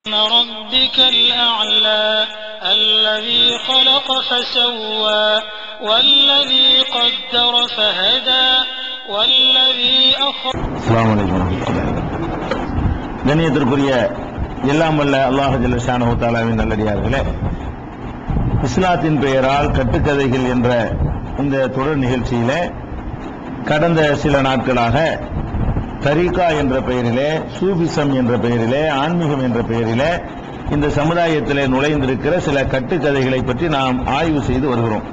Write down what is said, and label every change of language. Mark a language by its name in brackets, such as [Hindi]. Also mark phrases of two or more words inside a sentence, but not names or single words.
[Arabic] ربك الأعلى الذي خلق فسوى والذي قدر فهدى والذي أخرج. السلام عليكم ورحمة الله. [Tamil] கண்ணியத்திற்குரிய எல்லாம் வல்ல அல்லாஹ் [Arabic] جل شأنه تعالى [Tamil] நல்லடியார்களே, இஸ்லாத்தின் பெயரால் கட்டுக்கதைகள் என்ற இந்த தொடர் நிகழ்ச்சியிலே கடந்த சில நாட்களாக தரீகா என்ற பெயரிலே, சூபிசம் என்ற பெயரிலே, ஆன்மீகம் என்ற பெயரிலே இந்த சமுதாயத்திலே நுழைந்திருக்கிற சில கட்டுக்கதைகளை பற்றி நாம் ஆய்வு செய்து வருகிறோம்.